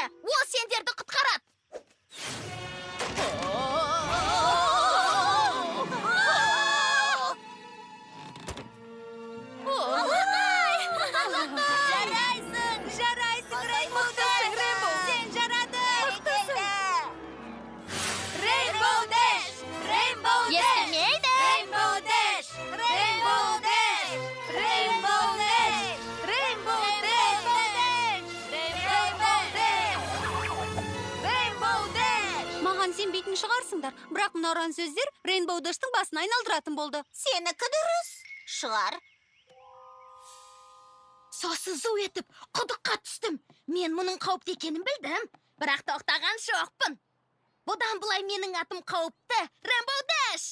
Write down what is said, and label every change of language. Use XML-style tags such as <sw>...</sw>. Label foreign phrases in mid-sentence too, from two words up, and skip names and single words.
<kk>Ол сендерді құтқарады. Жарайсың, Rainbow Dash. Сен жарадың. Rainbow Dash. Rainbow Dash. Естілмейді. Rainbow Dash. Rainbow Dash. Rainbow Dash. Rainbow Dash. Rainbow Dash. Маған сенбейтін шығарсыңдар, бірақ мына ұран сөздер Rainbow Dash'тың басын айналдыратын болды. Сенікі дұрыс. Шығар. Сосын зу етіп, құдыққа түстім. Мен мұның қауіпті екенін білдім, бірақ тоқтаған жоқпын. Бұдан былай менің атым қауіпті, Rainbow Dash.</kk>